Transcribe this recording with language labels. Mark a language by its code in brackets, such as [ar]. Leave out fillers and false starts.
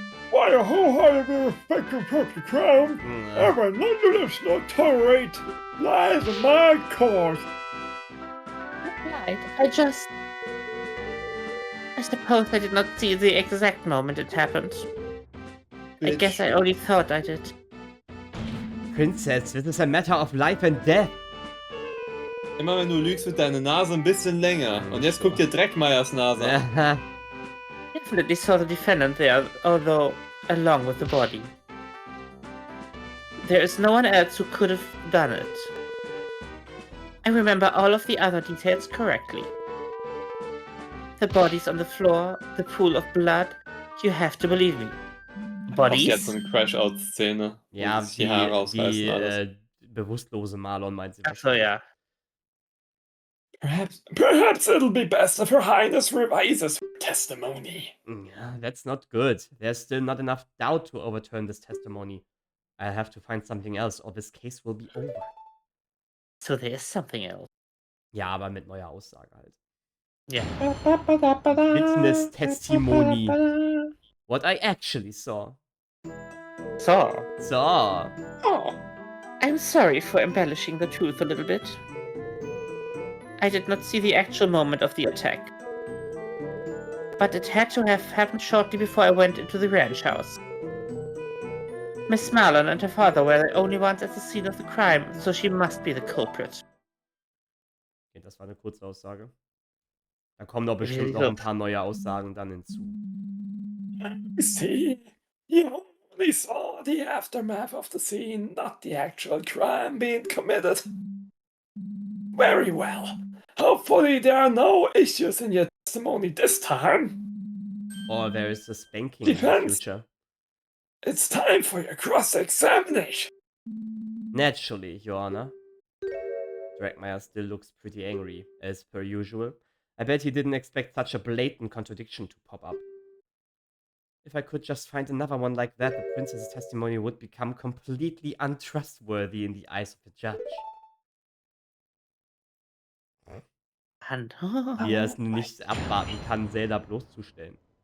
[en] Why a wholeheartedly respect your perfect crown, and will nonetheless not tolerate lies of my cause. Right, I suppose I did not see the exact moment it happened. I guess I only thought I did. Princess, this is a matter of life and death. [de] Immer wenn du lügst, wird deine Nase ein bisschen länger. Und jetzt guck dir Dreckmeyers Nase an. [en] Definitely saw the defendant there, although along with the body. There is no one else who could have done it. I remember all of the other details correctly. The bodies on the floor, the pool of blood. You have to believe me. Bodies? [de] Jetzt so eine Crash-Out-Szene. Ja, die Haare rausreißen alles. bewusstlose Marlon meint sie. Ach so, ja. [en] Perhaps it'll be best if Her Highness revises her testimony. Yeah, that's not good. There's still not enough doubt to overturn this testimony. I'll have to find something else or this case will be over. So there is something else. [de] Ja, aber mit neuer Aussage halt. [en] Yeah. Witness testimony. What I actually saw. So. Oh. I'm sorry for embellishing the truth a little bit. I did not see the actual moment of the attack. But it had to have happened shortly before I went into the ranch house. Miss Marlon and her father were the only ones at the scene of the crime, so she must be the culprit. [de] Okay, das war eine kurze Aussage. Da kommen doch bestimmt noch ein paar neue Aussagen dann hinzu. [en] See, you only saw the aftermath of the scene, not the actual crime being committed. Very well. Hopefully there are no issues in your testimony this time. Or there is a spanking in the future. It's time for your cross-examination. Naturally, Your Honor. Dragmeyer still looks pretty angry, as per usual. I bet he didn't expect such a blatant contradiction to pop up. If I could just find another one like that, the princess's testimony would become completely untrustworthy in the eyes of the judge. [de] Wie er es nicht abwarten kann, Zelda bloßzustellen.